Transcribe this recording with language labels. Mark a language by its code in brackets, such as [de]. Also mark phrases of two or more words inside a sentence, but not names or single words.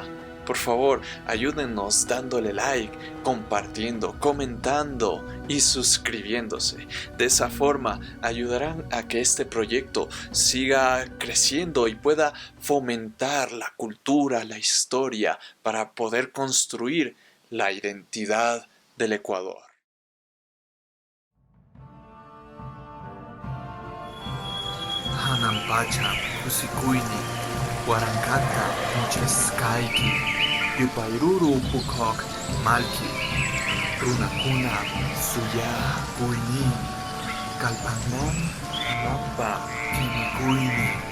[es] Por favor, ayúdennos dándole like, compartiendo, comentando y suscribiéndose. De esa forma ayudarán a que este proyecto siga creciendo y pueda fomentar la cultura, la historia, para poder construir la identidad del Ecuador. [qu] Hanampacha, Usikuini, Huarancata, Mucheskaiki, Yupairuru Pukok, Malki, Runakuna, Suya, Kuini, Kalpanan, Mapa, Kimikuini,